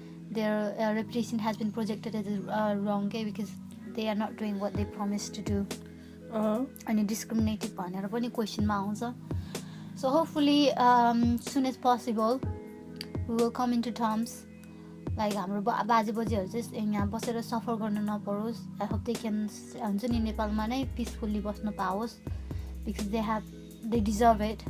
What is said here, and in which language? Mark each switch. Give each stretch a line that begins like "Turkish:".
English: Their reputation has been projected as wrong because they are not doing what they promised to do.
Nepali: अनि discriminated भनेर पनि question मा आउँछ.
English: So hopefully soon as possible we will come into terms.
Nepali: Like हाम्रो बाजे बजेहरु चाहिँ यहाँ बसेर सफर गर्न नपरोस्.
English: I hope they can
Nepali: हुन्छ नि नेपालमा नै
English: peacefully
Nepali: बस्न पाओस्,
English: because they deserve it.